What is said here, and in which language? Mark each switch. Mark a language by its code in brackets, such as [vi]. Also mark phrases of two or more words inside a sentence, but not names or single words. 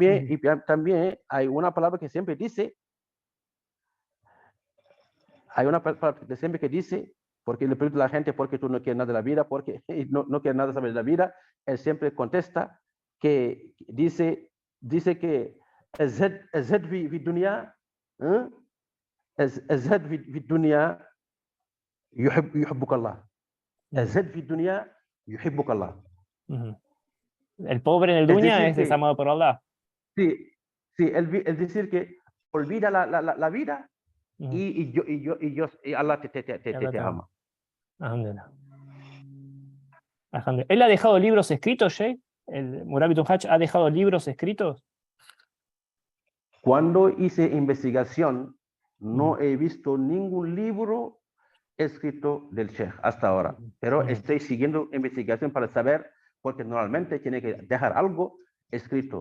[es] Y también hay una palabra que siempre dice, porque le pregunta a la gente por qué tú no quieres nada de la vida, porque no quieres nada saber de la vida, él siempre contesta que dice que [ar] الزهد في الدنيا الزهد في الدنيا يحبك الله [es] الزهد في الدنيا يحبك الله. El pobre en el dunya es desamado por Allah. Sí, es decir que olvida la vida y Allah te ama. Alhamdulillah. Alhamdulillah. ¿Él ha dejado libros escritos, Sheikh? ¿El Murabitun Hajj ha dejado libros escritos? Cuando hice investigación, no he visto ningún libro escrito del Sheikh hasta ahora, pero estoy siguiendo investigación para saber, porque normalmente tiene que dejar algo escrito.